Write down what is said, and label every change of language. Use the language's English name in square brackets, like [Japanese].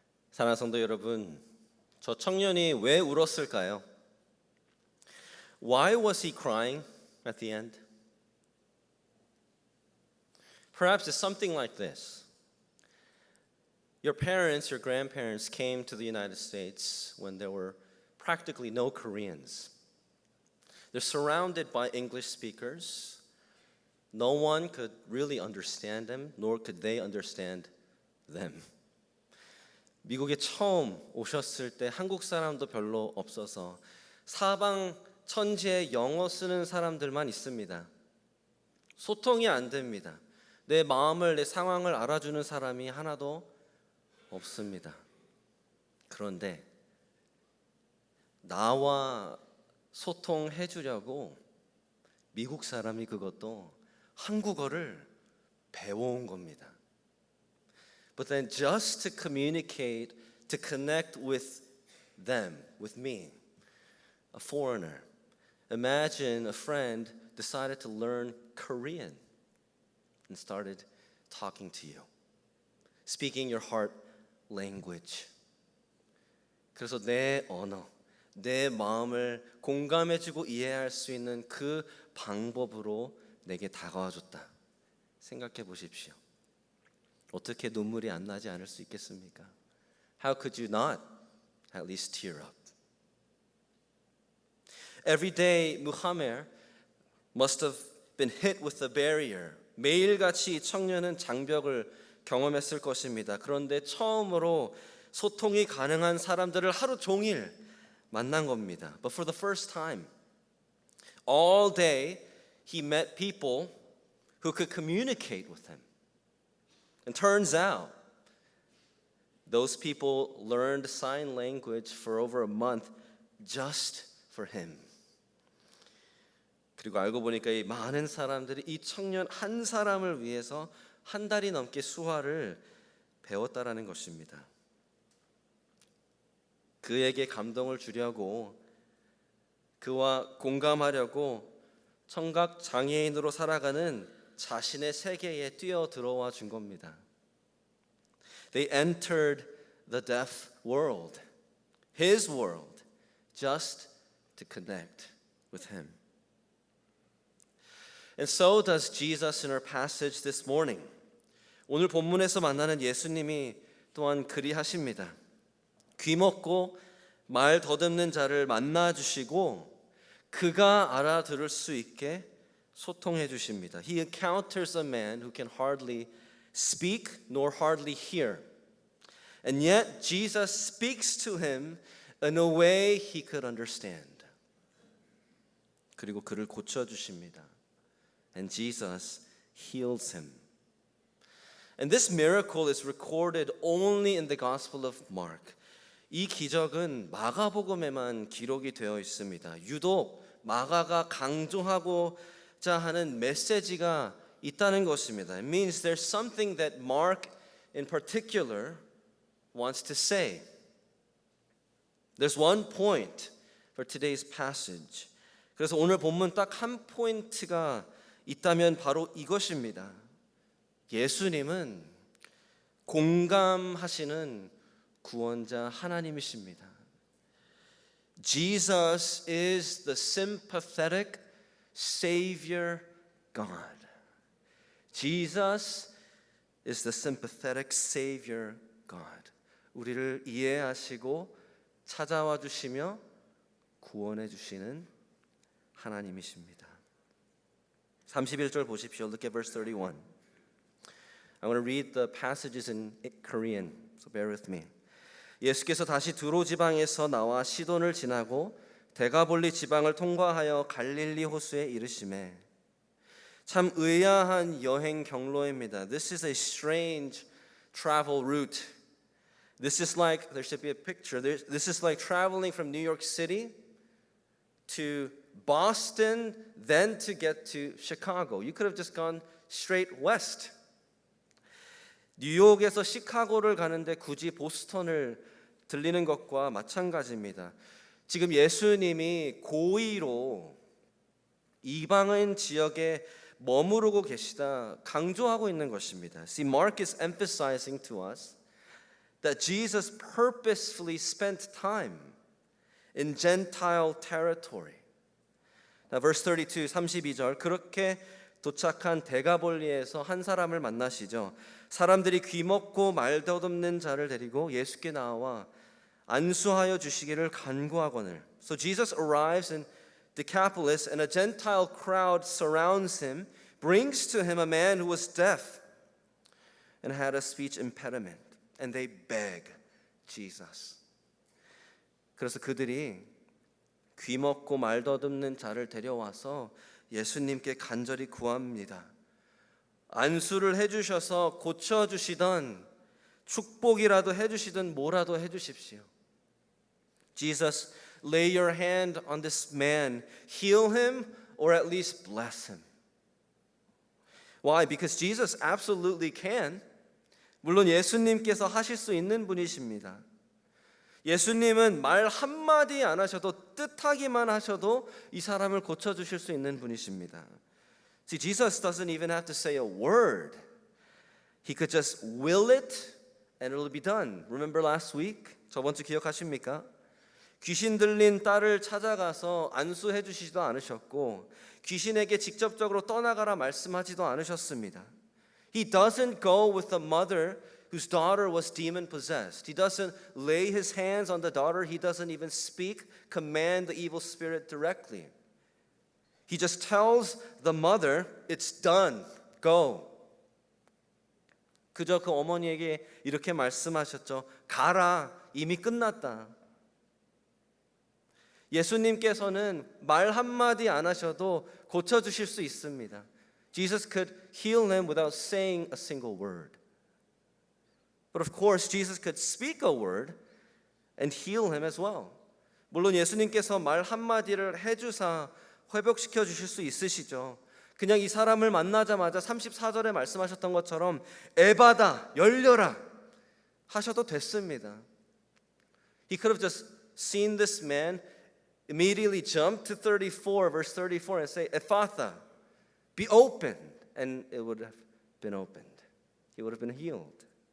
[Korean] 사랑하는 성도 여러분, 저 청년이 왜 울었을까요? [English] Why was he crying at the end? Perhaps it's something like this. Your parents, your grandparents came to the United States when there were practically no Koreans. They're surrounded by English speakers. No one could really understand them, nor could they understand them. [Korean] 미국에 처음 오셨을 때 한국 사람도 별로 없어서 사방 천지에 영어 쓰는 사람들만 있습니다. 소통이 안 됩니다. 내 마음을, 내 상황을 알아주는 사람이 하나도 없습니다. 그런데 나와 소통해 주려고 미국 사람이 그것도 한국어를 배워온 겁니다. [English] But then just to communicate, to connect with them, with me, a foreigner. Imagine a friend decided to learn Korean and started talking to you, speaking your heart language. [Korean] 그래서 내 언어, 내 마음을 공감해주고 이해할 수 있는 그 방법으로 내게 다가와줬다. 생각해 보십시오. 어떻게 눈물이 안 나지 않을 수 있겠습니까? [English] How could you not at least tear up? Every day Muhammad must have been hit with a barrier. [Korean] 매일같이 이 청년은 장벽을 경험했을 것입니다. 그런데 처음으로 소통이 가능한 사람들을 하루 종일 만난 겁니다. [English] But for the first time, all day he met people who could communicate with him. And turns out, those people learned sign language for over a month just for him. [Korean] 그리고 알고 보니까 이 많은 사람들이 이 청년 한 사람을 위해서 한 달이 넘게 수화를 배웠다라는 것입니다. 그에게 감동을 주려고, 그와 공감하려고 청각 장애인으로 살아가는 자신의 세계에 뛰어 들어와 준 겁니다. [English] They entered the deaf world, his world, just to connect with him. And so does Jesus in our passage this morning. [Korean] 오늘 본문에서 만나는 예수님이 또한 그리하십니다. 귀먹고 말 더듬는 자를 만나 주시고 그가 알아들을 수 있게 소통해 주십니다. [English] He encounters a man who can hardly speak nor hardly hear. And yet Jesus speaks to him in a way he could understand. [Korean] 그리고 그를 고쳐 주십니다. [English] And Jesus heals him. And this miracle is recorded only in the Gospel of Mark. [Korean] 이 기적은 마가복음에만 기록이 되어 있습니다. 유독 마가가 강조하고자 하는 메시지가 있다는 것입니다. [English] It means there's something that Mark in particular wants to say. There's one point for today's passage. [Korean] 그래서 오늘 본문 딱 한 포인트가 있다면 바로 이것입니다. 예수님은 공감하시는 구원자 하나님이십니다. [English] Jesus is the sympathetic Savior God. Jesus is the sympathetic Savior God. [Korean] 우리를 이해하시고 찾아와 주시며 구원해 주시는 하나님이십니다. 31절 보십시오. [English] Look at verse 31. I'm going to read the passages in Korean, so bear with me. [Korean] 예수께서 다시 두로 지방에서 나와 시돈을 지나고 데가볼리 지방을 통과하여 갈릴리 호수에 이르시매. 참 의아한 여행 경로입니다. [English] This is a strange travel route. This is like, there should be a picture. This is like traveling from New York City to Boston, then to get to Chicago. You could have just gone straight west. [Korean] 뉴욕에서 시카고를 가는데 굳이 보스턴을 들리는 것과 마찬가지입니다. 지금 예수님이 고의로 이방인 지역에 머무르고 계시다 강조하고 있는 것입니다. [English] See, Mark is emphasizing to us that Jesus purposefully spent time in Gentile territory. Now, verse 32, [Korean] 32절 그렇게 도착한 데가볼리에서 한 사람을 만나시죠. 사람들이 귀먹고 말 더듬는 자를 데리고 예수께 나와 안수하여 주시기를 간구하거늘. [English] So Jesus arrives in Decapolis and a Gentile crowd surrounds him, brings to him a man who was deaf and had a speech impediment, and they beg Jesus. [Korean] 그래서 그들이 귀먹고 말 더듬는 자를 데려와서 예수님께 간절히 구합니다. 안수를 해주셔서 고쳐주시던 축복이라도 해주시든 뭐라도 해주십시오. [English] Jesus, lay your hand on this man, heal him or at least bless him. Why? Because Jesus absolutely can. [Korean] 물론 예수님께서 하실 수 있는 분이십니다. 예수님은 말 한마디 안 하셔도 뜻하기만 하셔도 이 사람을 고쳐주실 수 있는 분이십니다. [English] See, Jesus doesn't even have to say a word. He could just will it and it'll be done. Remember last week? [Korean] 저번 주 기억하십니까? 귀신 들린 딸을 찾아가서 안수해 주시지도 않으셨고 귀신에게 직접적으로 떠나가라 말씀하지도 않으셨습니다. [English] He doesn't go with the mother whose daughter was demon possessed. He doesn't lay his hands on the daughter. He doesn't even speak, command the evil spirit directly. He just tells the mother, it's done, go. [Korean] 그저 그 어머니에게 이렇게 말씀하셨죠. 가라, 이미 끝났다. 예수님께서는 말 한마디 안 하셔도 고쳐주실 수 있습니다. [English] Jesus could heal him without saying a single word. But of course, Jesus could speak a word and heal him as well. [Korean] 물론 예수님께서 말 한마디를 해주사 회복시켜 주실 수 있으시죠. 그냥 이 사람을 만나자마자 34절에 말씀하셨던 것처럼 에바다, 열려라 하셔도 됐습니다. [English] He could have just seen this man immediately jump to 34, verse 34 and say, Ephatha, be opened, and it would have been opened. He would have been healed.